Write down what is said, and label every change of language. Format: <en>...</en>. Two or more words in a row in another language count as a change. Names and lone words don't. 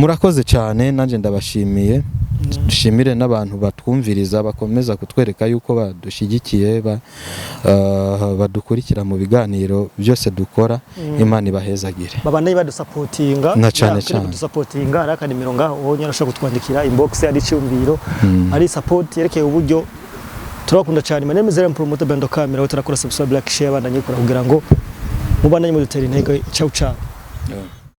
<rn>Murakoze cyane, nanje ndabashimiye. dushimire n'abantu batwumviriza bakomeza kutwereka yuko badushyigikiye badukurikira mu biganiro byose dukora Imana ibahezagire babanaye badusapotinga na cyane cyane dusapotinga ari akanimero ngaho wonyine urashobora kutwandikira inbox ari cyumviro ari support yerekeye uburyo turakunda cyane.</rn> <en>My name is</en> <rn>Promoter Bando Camera, utarakora</rn> <en>subscribe like share</en> <rn>bandanye kora kugira ngo mubandanye mu dutera intego.</rn> <it>Ciao ciao.</it>